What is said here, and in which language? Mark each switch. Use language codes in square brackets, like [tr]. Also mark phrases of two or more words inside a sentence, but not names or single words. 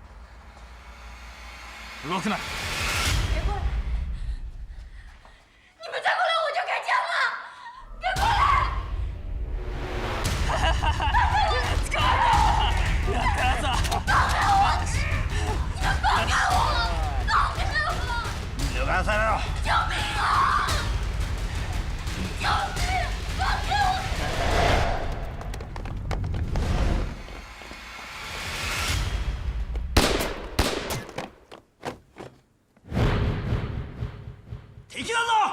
[ja] 動くな。 [zh] 别过来！你们再过来我就开枪了！别过来！ [ja] 捕まえた！やったやつは！ [zh] 放开我！你们放开我！放开我！ [ja] 脱がされろ！ [zh] 救命啊！救命！放开我！ [ja] 敵だぞ！